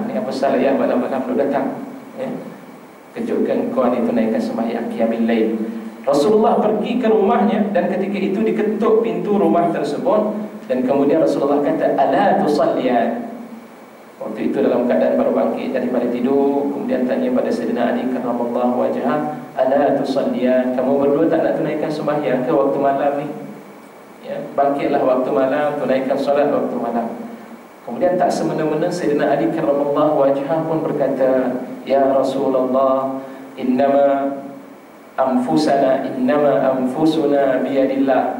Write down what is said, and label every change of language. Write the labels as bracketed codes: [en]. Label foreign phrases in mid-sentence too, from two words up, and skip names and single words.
[ms] Ni apa salah ya malam-malam lu datang ya? Kejutkan kau ni tunaikan sembahyang [ar] qiyamul lail. [ms] Rasulullah pergi ke rumahnya dan ketika itu diketuk pintu rumah tersebut dan kemudian Rasulullah kata, [ar] ala tusalliyan. [ms] Waktu itu dalam keadaan baru bangkit daripada tidur, kemudian tanya pada Sayyidina Ali [ar] karramallahu wajhah, ala tusalliyan, [ms] kamu berdua tak nak tunaikan sembahyang ke waktu malam ni ya? Bangkitlah waktu malam, tunaikan solat waktu malam. Kemudian tak semena-mena Sayyidina Ali [ar] karramallahu wajhah [ms] pun berkata, [ar] ya Rasulullah, innama anfusuna biyadillah.